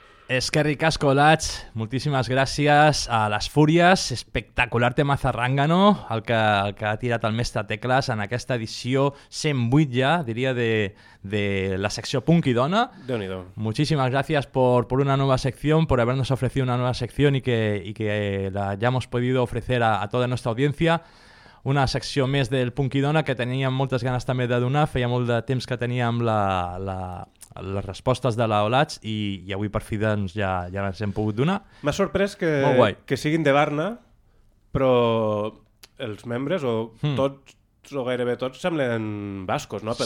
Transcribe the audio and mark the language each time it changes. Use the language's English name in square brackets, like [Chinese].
[Basque] Eskerrik asko, [Catalan] Olatz, moltíssimes gràcies a Les Fúries, espectacular tema zarrangano, el que ha tirat el mestre Teclas en aquesta edició 108 ja, diria, de la secció Punky Dona. Déu-n'hi-do. [Spanish] Muchísimas gracias por una nueva sección, por habernos ofrecido una nueva sección y que la hayamos podido ofrecer a toda nuestra audiencia. [Catalan] Una secció més del Punky Dona que teníem moltes ganes també de donar, feia molt de temps que teníem les respostes de la Olatz i avui per fi doncs ja les hem pogut donar. M'ha sorprès que siguin de Barna, però els membres o tots o gairebé tots semblen bascos, no?